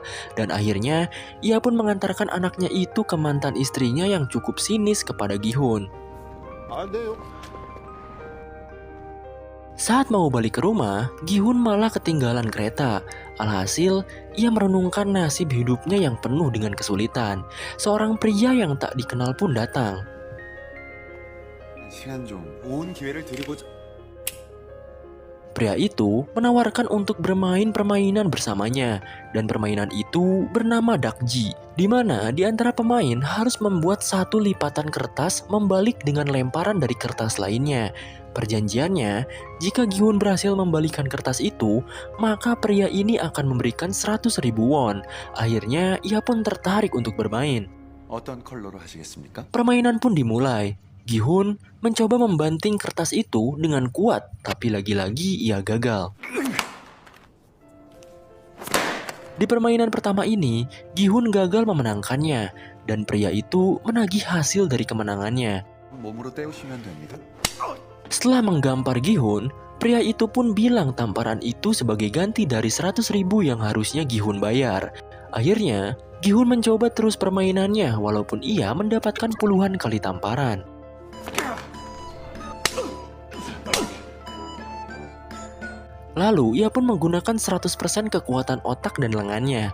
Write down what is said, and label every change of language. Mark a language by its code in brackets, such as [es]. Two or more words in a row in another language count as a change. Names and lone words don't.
[id] Dan akhirnya, ia pun mengantarkan anaknya itu ke mantan istrinya yang cukup sinis kepada Gi-hun. Saat mau balik ke rumah, Gi-hun malah ketinggalan kereta. Alhasil, ia merenungkan nasib hidupnya yang penuh dengan kesulitan. Seorang pria yang tak dikenal pun datang. [ko] 시간 좀 좋은 기회를 드리고자. [id] Pria itu menawarkan untuk bermain permainan bersamanya, dan permainan itu bernama dakji, di mana di antara pemain harus membuat satu lipatan kertas membalik dengan lemparan dari kertas lainnya. Perjanjiannya, jika Gi-hun berhasil membalikan kertas itu, maka pria ini akan memberikan 100.000 won. Akhirnya, ia pun tertarik untuk bermain. [ko] 어떤 컬러로 하시겠습니까? [id] Permainan pun dimulai. Gi-hun mencoba membanting kertas itu dengan kuat, tapi lagi-lagi ia gagal. Di permainan pertama ini, Gi-hun gagal memenangkannya, dan pria itu menagih hasil dari kemenangannya. [ko] 몸으로 때우시면 됩니다. [id] Setelah menggampar Gi-hun, pria itu pun bilang tamparan itu sebagai ganti dari 100.000 yang harusnya Gi-hun bayar. Akhirnya, Gi-hun mencoba terus permainannya walaupun ia mendapatkan puluhan kali tamparan. Lalu, ia pun menggunakan 100% kekuatan otak dan lengannya.